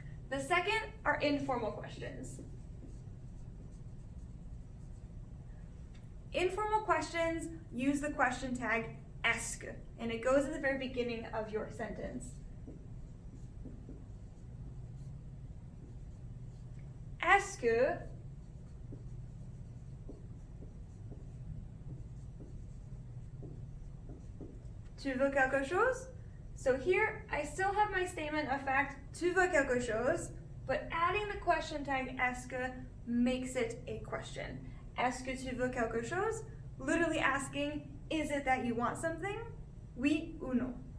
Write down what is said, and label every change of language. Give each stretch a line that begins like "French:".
English: The second are informal questions. Informal questions use the question tag est-ce que, and it goes at the very beginning of your sentence.
French: Est-ce que tu veux quelque chose?
English: So here, I still have my statement of fact,
French: tu veux quelque chose,
English: but adding the question tag est-ce que makes it a question.
French: Est-ce que tu veux quelque chose?
English: Literally asking, is it that you want something?
French: Oui ou non.